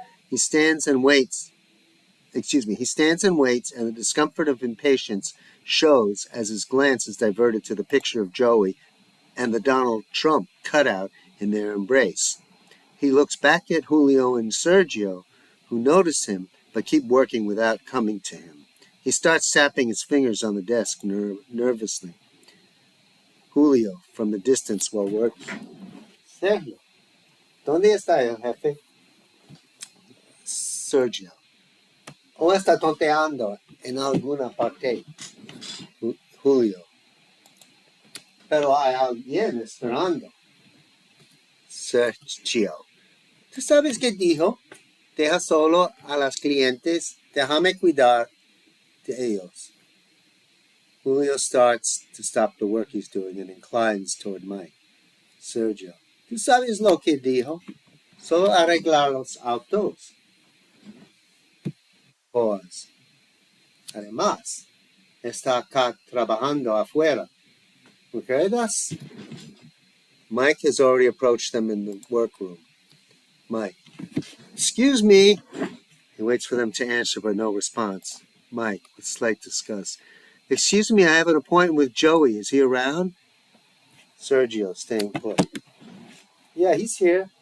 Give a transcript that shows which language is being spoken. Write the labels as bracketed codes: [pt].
[en] He stands and waits, and the discomfort of impatience shows as his glance is diverted to the picture of Joey and the Donald Trump cutout in their embrace. He looks back at Julio and Sergio, who notice him but keep working without coming to him. He starts tapping his fingers on the desk nervously. Julio, from the distance while working. [es] Sergio, ¿dónde está el jefe? Sergio. ¿O está tonteando en alguna parte? Julio. Pero hay alguien esperando. Sergio. ¿Tú sabes qué dijo? Deja solo a los clientes. Déjame cuidar de ellos. [en] Julio starts to stop the work he's doing and inclines toward Mike. Sergio. [es] ¿Tú sabes lo que dijo? Solo arreglar los autos. [en] Pause. [es] Además, está acá trabajando afuera. ¿Recuerdas? [en] Mike has already approached them in the workroom. Mike. Excuse me. He waits for them to answer, but no response. Mike, with slight disgust. Excuse me, I have an appointment with Joey. Is he around? Sergio, staying put. Yeah, he's here.